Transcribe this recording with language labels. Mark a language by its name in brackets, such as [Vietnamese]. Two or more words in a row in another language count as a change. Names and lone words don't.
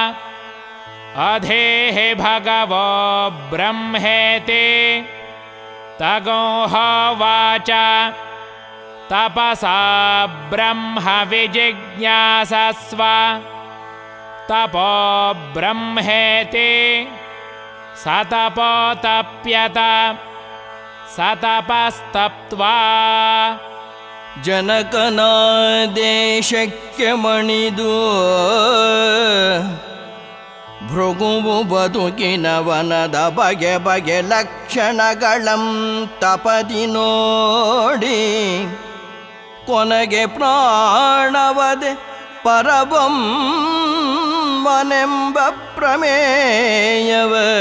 [Sanskrit] ಅಧೇಹಿ ಭಗವೋ ಬ್ರಹ್ಮೇತಿ ತಗೋಹೋವಾಚ ತಪಸಾ ಬ್ರಹ್ಮ ವಿಜಿಜ್ಞಾಸಸ್ವ ತಪೋ ಬ್ರಹ್ಮೇತಿ ಸತಪೋತಪ್ಯತ ಸತಪಸ್ತಪ್ತ್ವಾ [Kannada] ಜನಕನಾದೇಶಕ್ಕೆ ಮಣಿದು ಭೃಗುವು ಬದುಕಿನ ವನದ ಬಗೆ ಬಗೆ ಲಕ್ಷಣಗಳಂ ತಪದಿ ನೋಡಿ ಕೊನೆಗೆ ಪ್ರಾಣವದೆ ಪರಬೊಮ್ಮನೆಂಬ ಪ್ರಮೇಯವ